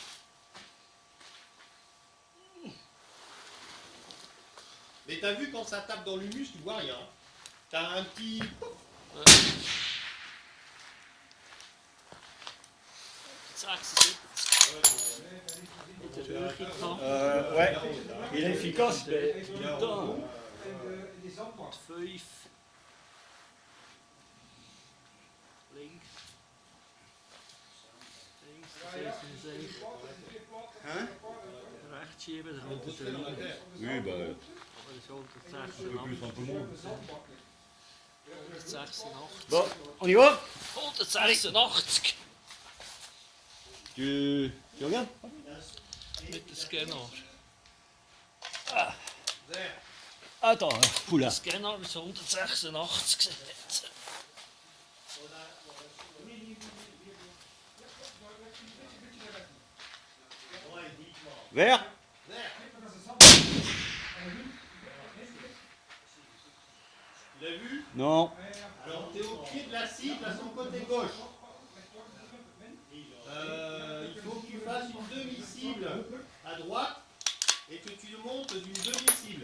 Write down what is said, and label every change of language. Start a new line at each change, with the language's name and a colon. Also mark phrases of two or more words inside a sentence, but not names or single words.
French: Mais t'as vu quand ça tape dans l'humus, tu vois rien. T'as un petit... Ouais. Il est efficace. Putain. 5.
Dutch: Links. Links, 77.
French: Hein?
Dutch: Rechts schieben, dan komt het erin.
French: Oui, bah.
Dutch: Dat is 186.
French: Plus un peu moins. 186. Bon, on y va? 186. Tu regardes?
Dutch: Met de scanner.
French: Attends, oula.
Dutch: De scanner is 186 gezet.
French: Vert? Tu l'as vu? Non. Alors t'es au pied de la cible à son côté gauche. Il faut que tu fasses une demi-cible à droite et que tu montes d'une demi-cible.